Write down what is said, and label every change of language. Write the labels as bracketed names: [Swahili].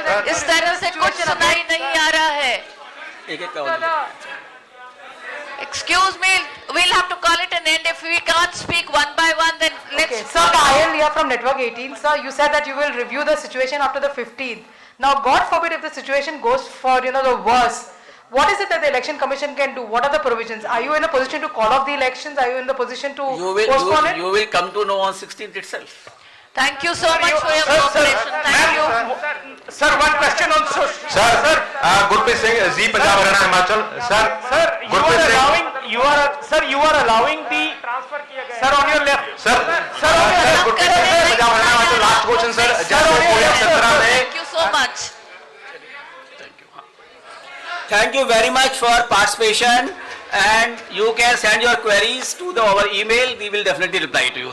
[Hindi] इस तरह से कुछ सुनाई नहीं आ रहा है। एक एक करो। [English] Excuse me, we'll have to call it an end. If we can't speak one by one, then let's. Okay, sir, Payal here from Network 18. Sir, you said that you will review the situation after the 15th. Now, God forbid if the situation goes for, the worst. What is it that the election commission can do? What are the provisions? Are you in a position to call off the elections? Are you in the position to postpone it? You will come to know on 16th itself. Thank you so much for your cooperation. Thank you. Sir one question on [Hindi] sir Gurpreet Singh ji, Punjab Haryana Himachal. Sir Gurpreet Singh, [English] you are allowing the transfer [Hindi] किया गया sir [English] on your left [Hindi] sir Gurpreet Singh Punjab Haryana Himachal. Last question sir, जैसे 2017 में [English] Thank you so much. Thank you very much for participation, and you can send your queries to our email. We will definitely reply to you.